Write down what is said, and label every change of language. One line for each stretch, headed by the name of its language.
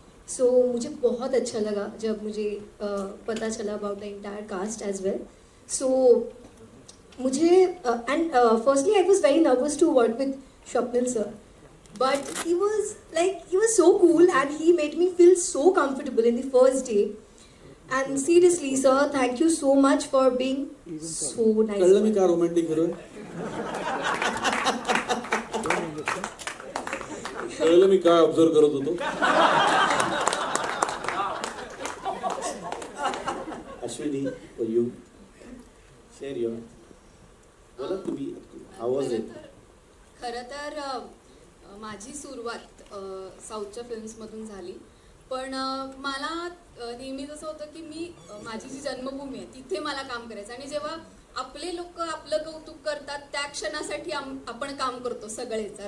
Hindi: सो मुझे बहुत अच्छा लगा जब मुझे पता चला
English: About the entire cast as well.
Hindi: सो मुझे
English: And firstly I was very nervous to work with Swapnil sir. But he was so cool and he made me feel so comfortable in the first day. And seriously, sir, thank you so much for being so nice.
Marathi: कळलं मी का romantic hero? कळलं मी काय observe करत होतो?
English: Ashwini, you share your.
Marathi: बोला तुम्ही,
English: how was it?
Marathi: खरं तर माझी सुरुवात साऊथच्या फिल्म्समधून झाली. पण मला नेहमीच असं होतं की मी माझी जी जन्मभूमी आहे तिथे मला काम करायचं. आणि जेव्हा आपले लोक आपलं कौतुक करतात त्या क्षणासाठी आपण काम करतो सगळेच.